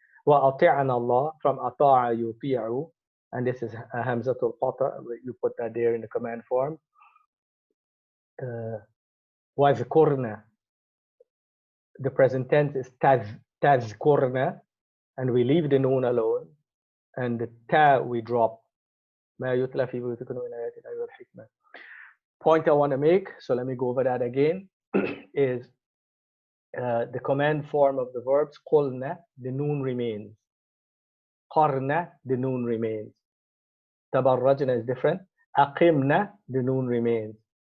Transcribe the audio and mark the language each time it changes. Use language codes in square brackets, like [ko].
[ar] وأطعنا الله, [en] from أطاع يطيع, and this is a hamza to القطع, you put that there in the command form. واذكرنا, the present tense is تذكرنا, and we leave the noon alone, and the ta we drop. [ar] ما يتلى في بيوتكم من آيات الله والحكمة. [en] Point I want to make, so let me go over that again, is the command form of the verbs. قلنا, the noon remains. قرنا, the noon remains. تبرجنا is different. أقمنا, the noon remains.